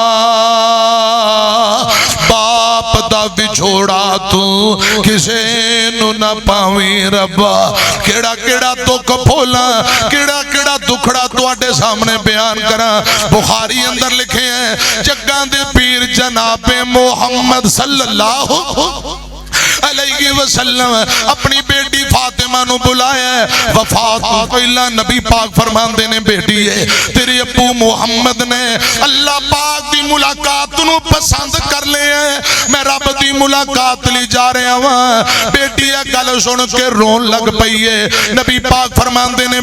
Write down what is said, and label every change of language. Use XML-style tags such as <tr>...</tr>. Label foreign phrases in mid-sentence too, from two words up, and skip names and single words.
<pa>باپ دا وچھوڑا توں کسے نوں نہ پاویں ربا کیہڑا کیہڑا دکھ پھولاں کیہڑا کیہڑا دکھڑا تہاڈے سامنے بیان کراں بخاری اندر لکھے ہیں جگاں دے پیر جناب محمد صلی اللہ</pa> <ar>عليه وسلم</ar> <pa>اپنی بیٹی فاطمہ نوں بلایا وفات تو پہلا نبی پاک فرماندے نے بیٹی ہے تیرے ابو محمد نے اللہ پاک دی ملاقات نوں پسند کر لیا میں رب دی ملاقات لئی جا رہا ہاں بیٹی یہ گل سن کے رون لگ پئی ہے نبی پاک فرماندے نے</pa>